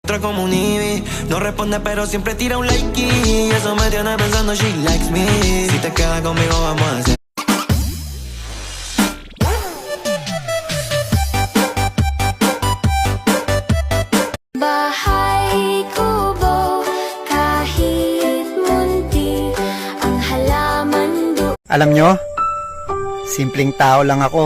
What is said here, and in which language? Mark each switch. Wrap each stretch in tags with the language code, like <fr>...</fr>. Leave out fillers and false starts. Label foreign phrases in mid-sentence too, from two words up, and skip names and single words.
<es>Como un Eevee, no responde pero siempre tira un like y eso me tiene pensando</es> <en>she likes me.</en> <es>Si te quedas conmigo vamos a hacer.</es> <tl>Bahay kubo kahit munti ang halaman Alam nyo, simpleng tao lang ako.</tl>